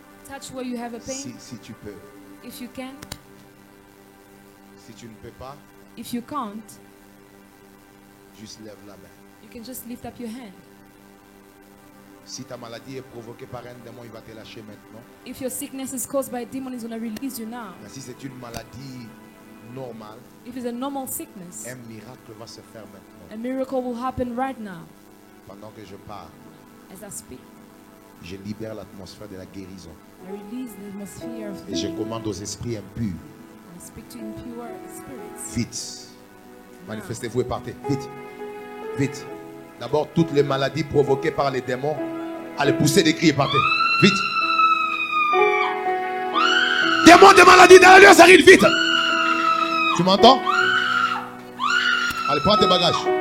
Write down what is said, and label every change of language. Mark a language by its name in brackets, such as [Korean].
[English] Touch where you have a pain, [French] Si tu peux. [English] if you can. [French] Si tu ne peux pas, [English] If you can't, [French] juste lève la main. [English] you can just lift up your hand. [French] Si ta maladie est provoquée par un démon, il va te lâcher maintenant. [English] If your sickness is caused by a demon, it's going to release you now. [French] Mais si c'est une maladie normale, [English] If it's a normal sickness, [French] un miracle va se faire maintenant. [English] a miracle will happen right now. [French] Pendant que je parle, [English] As I speak, [French] je libère l'atmosphère de la guérison. [English] I release the atmosphere of [French] Et je [English] healing. [French] commande aux esprits impurs. [English] I speak to impure spirits. [French] Vite. Manifestez-vous et partez. Vite. Vite. D'abord, toutes les maladies provoquées par les démons, allez pousser des cris et partez. Vite. Démons de maladie dans le lieu, ça arrive vite. Tu m'entends? Allez, prends tes bagages.